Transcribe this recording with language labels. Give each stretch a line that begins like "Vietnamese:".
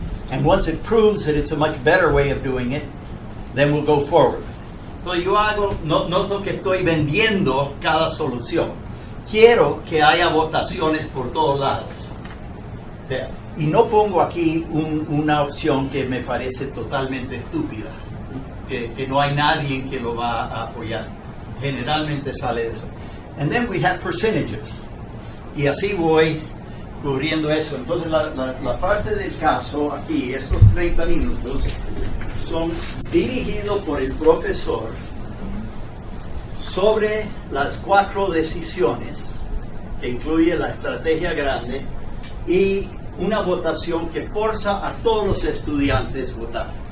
English: And once it proves that it's a much better way of doing it, then we'll go forward.
Spanish: Entonces yo noto que estoy vendiendo cada solución. Quiero que haya votaciones por todos lados. O sea, Y no pongo aquí una opción que me parece totalmente estúpida, que no hay nadie que lo va a apoyar. Generalmente sale eso.
English: And then we have percentages.
Spanish: Y así voy cubriendo eso. Entonces la parte del caso aquí, estos 30 minutos, son dirigidos por el profesor sobre las 4 decisiones, que incluye la estrategia grande, y una votación que forza a todos los estudiantes a votar.